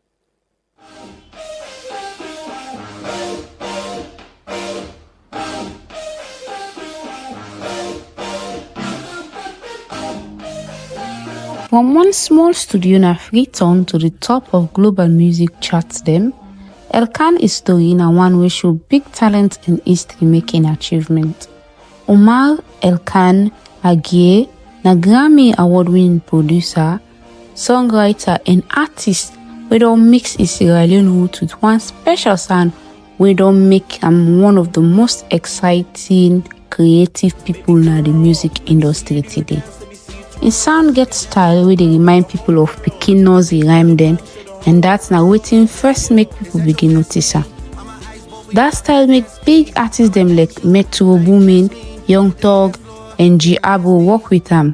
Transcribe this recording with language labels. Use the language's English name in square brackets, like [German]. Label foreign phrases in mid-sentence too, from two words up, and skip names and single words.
[Nigerian Pidgin] From one small studio in Freetown to the top of global music charts them, Elkan is story na one way show big talent in history making achievement. Omar Elkan Agie na Grammy award winning producer, songwriter, and artist wey don mix his Sierra Leone roots with one special sound wey don make am one of the most exciting creative people na the music industry today. Im sound get style wey dey remind people of pikin nursery rhyme dem, and dat na wetin first make people begin notice am. Dat style make big artists dem like Metro Boomin, Young Thug, and G Abo work with am.